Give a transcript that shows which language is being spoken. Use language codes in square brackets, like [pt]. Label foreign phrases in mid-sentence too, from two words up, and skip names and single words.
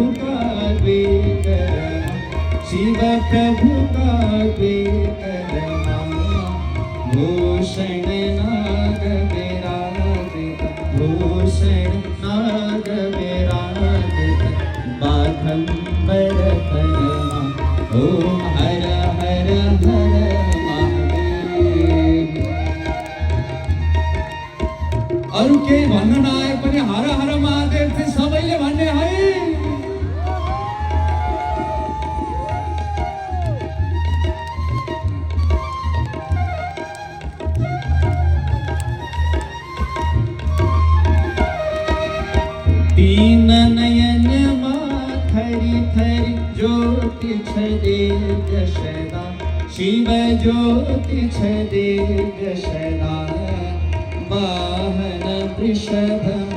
[ne] का विक्रम शिव प्रभु का विक्रम भूषण नाग विराजित भूषण नाग विराजित बाघंबर तनमा ओम हर हर हर महादेव। अरु के भन्न नआए पनि हर हर महादेव चाहिँ सबैले भन्ने है। तीन नयन थरी थरी ज्योति छ दिव्य सदा शिव ज्योति छ दिव्य सदा वाहन वृषभ